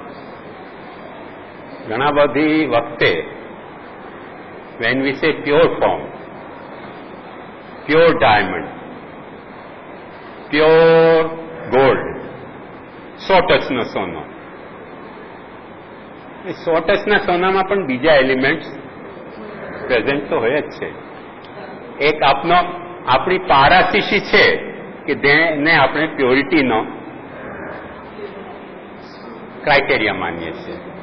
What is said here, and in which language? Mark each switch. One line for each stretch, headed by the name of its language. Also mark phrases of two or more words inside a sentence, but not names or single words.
Gujarati: ઘણા બધી વખતે
English: when we say pure form, pure diamond, pure gold,
Gujarati: 100 ટચનો સોનો, એ 100 ટચના સોનામાં પણ બીજા
English: elements present
Gujarati: તો હોય જ છે. એક આપણી પારાશીશી છે કે જેને આપણે પ્યોરિટીનો ક્રાઇટેરિયા માનીએ છીએ.